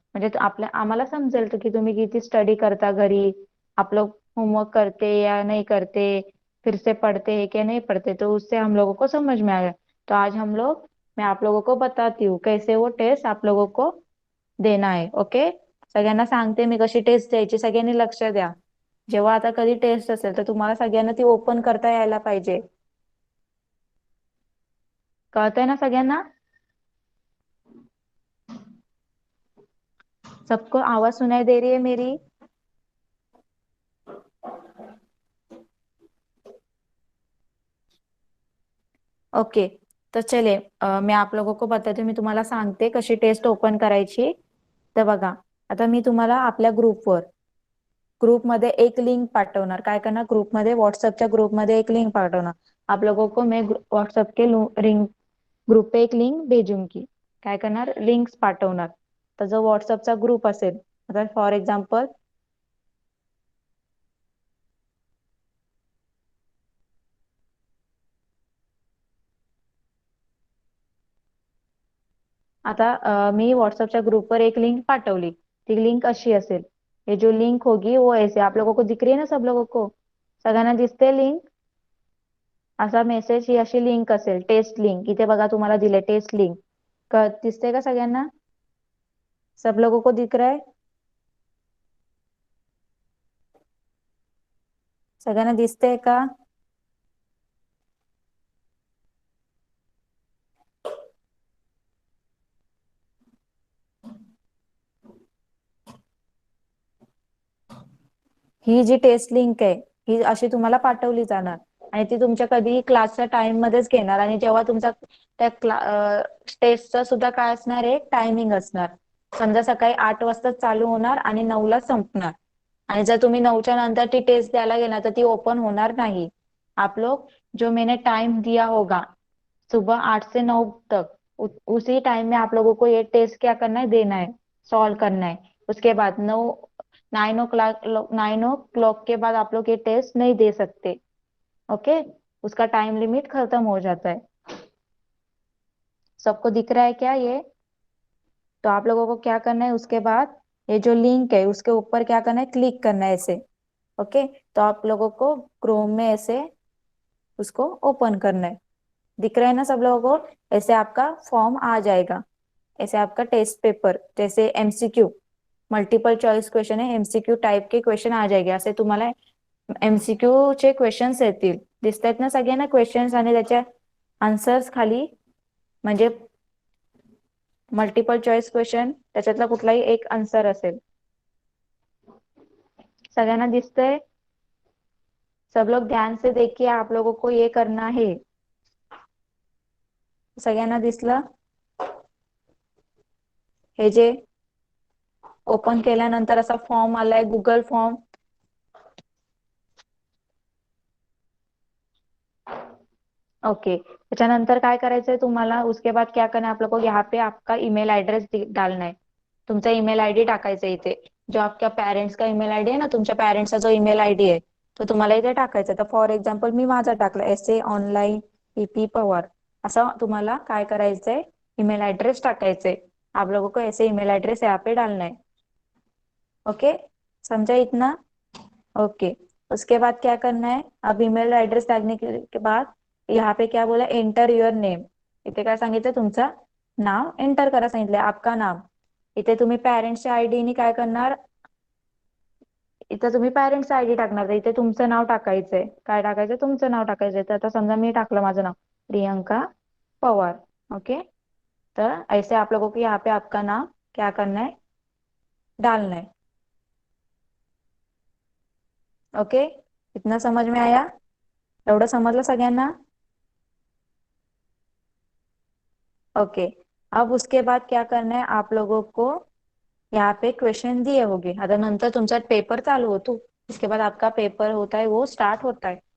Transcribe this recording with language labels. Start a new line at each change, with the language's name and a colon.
Marathi: म्हणजे आम्हाला समजेल तर की तुम्ही किती स्टडी करता घरी, आपलं होमवर्क करते
Hindi: या नहीं करते, फिर से पढ़ते हैं क्या नहीं पढ़ते, तो उससे हम लोगों को समझ में आएगा. तो आज मैं आप लोगों को बताती हूँ कैसे वो टेस्ट आप लोगों को देना है.
English: Okay.
Marathi: सगळ्यांना सांगते मी कशी टेस्ट द्यायची, सगळ्यांनी लक्ष द्या. जेव्हा आता कधी टेस्ट असेल तर तुम्हाला सगळ्यांना ती ओपन करता यायला पाहिजे. कळतंय ना सगळ्यांना?
Hindi: सबको आवाज सुनाई दे रही है मेरी?
Marathi: ओके. तर चले, मी
Hindi: आप लोगों को बताते,
Marathi: मी तुम्हाला सांगते कशी टेस्ट ओपन करायची. तर बघा, आता मी तुम्हाला आपल्या ग्रुपमध्ये एक लिंक पाठवणार. काय करणार, ग्रुपमध्ये, व्हॉट्सअपच्या ग्रुपमध्ये एक लिंक पाठवणार.
Hindi: आप लोगों को मैं व्हॉट्सअप के ग्रुप पे एक लिंक भेजूंगी.
Marathi: काय करणार, लिंक्स पाठवणार. तर जो व्हॉट्सअपचा ग्रुप असेल, आता फॉर एक्झाम्पल आता मी व्हाट्सएप ग्रुपर एक लिंक पाठवली. ती लिंक अशी असेल.
Hindi: ये जो लिंक होगी वो ऐसे आप लोगों को दिख रही है ना, सब लोगों को
Marathi: सगळ्यांना दिसते लिंक. असा मेसेज ही अशी लिंक असेल, टेस्ट लिंक. इथे बघा तुम्हाला दिले टेस्ट लिंक. दिसते का सगळ्यांना?
Hindi: सब लोगों को दिख रहा है?
Marathi: सगळ्यांना दिसते का? ही जी टेस्ट लिंक आहे ही अशी तुम्हाला पाठवली जाणार. आणि ती तुमच्या कधीही क्लासच्या टाइम मध्येच घेणार. आणि जेव्हा तुमचा त्या टेस्टचा सुद्धा काय असणार, एक टायमिंग असणार. समजा सकाळी 8 वाजता चालू होणार आणि 9ला संपणार. आणि जर तुम्ही 9च्या नंतर ती टेस्ट द्यायला गेला तर ती ओपन होणार नाही.
Hindi: आप लोग जो मैंने टाइम दिया होगा सुबह 8 से 9 तक, उसी टाइम में आप लोगों को ये टेस्ट क्या करना है, देना है, सॉल्व करना है. उसके बाद 9 ओ क्लॉक के बाद आप लोग ये टेस्ट नहीं दे सकते. ओके. उसका टाइम लिमिट खत्म हो जाता है. सबको दिख रहा है क्या ये? तो आप लोगों को क्या करना है, उसके बाद ये जो लिंक है उसके ऊपर क्या करना है, क्लिक करना है ऐसे. ओके. तो आप लोगों को क्रोम में ऐसे उसको ओपन करना है. दिख रहा है ना सब लोगों को? ऐसे आपका फॉर्म आ जाएगा. ऐसे आपका टेस्ट पेपर, जैसे एमसीक्यू मल्टिपल चॉईस क्वेश्चन आहे, एमसीक्यू टाइप के क्वेश्चन आ जाएगा.
Marathi: असे तुम्हाला एमसीक्यू चे क्वेश्चन्स येतील. दिसतायत ना सगळ्यांना क्वेश्चन्स आणि त्याच्या आन्सर्स खाली. म्हणजे मल्टिपल चॉईस क्वेश्चन, त्याच्यातला कुठलाही एक आन्सर असेल. सगळ्यांना दिसतंय?
Hindi: सब लोग ध्यान से देखिए, आप लोगों को ये करना है.
Marathi: सगळ्यांना दिसलं? हे जे ओपन केल्यानंतर असा फॉर्म आलाय, गुगल फॉर्म.
English: Okay.
Marathi: त्याच्यानंतर काय करायचंय तुम्हाला,
Hindi: उसके बाद क्या करना है, आप लोग को यहाँ पे आपका ईमेल एड्रेस डालना है.
Marathi: तुमचा ईमेल आयडी टाकायचा इथे. जो आपल्या पेरेंट्स का ईमेल आयडी आहे ना, तुमच्या पेरेंट्सचा जो ईमेल आयडी आहे तो तुम्हाला इथे टाकायचा. तर फॉर एक्झाम्पल मी माझा टाकला, एस ऑनलाईन पीपी पवार. असं तुम्हाला काय करायचंय, ईमेल एड्रेस टाकायचंय.
Hindi: आप लोगों को ऐसे ईमेल एड्रेस यहाँ पे डालना है. ओके. समझा इतना? ओके. उसके बाद क्या करना है, अब ईमेल एड्रेस डालने के बाद यहाँ पे क्या बोला,
English: Enter your name.
Marathi: इथे काय सांगितलं, तुमचं नाव एंटर करा सांगितलंय,
Hindi: आपका नाम.
Marathi: इथे तुम्ही पॅरेंट्सच्या आयडीने काय करणार, इथे तुम्ही पॅरेंट्सचा आयडी टाकणार. तर इथे तुमचं नाव टाकायचंय. काय टाकायचं, तुमचं नाव टाकायचंय. तर आता समजा मी टाकलं माझं नाव, प्रियंका पवार.
English: Okay.
Hindi: तर ऐसे आप लोगों को यहाँ पे आपका नाम क्या करना है, डालना है. ओके. इतना समझ में आया?
Marathi: एवढं समजलं सगळ्यांना?
Hindi: ओके। अब उसके बाद क्या करना है आप लोगों को, यहाँ पे क्वेश्चन दिए होंगे,
Marathi: आता नंतर तुमचा पेपर चालू होतो,
Hindi: इसके बाद आपका पेपर होता है वो स्टार्ट होता है।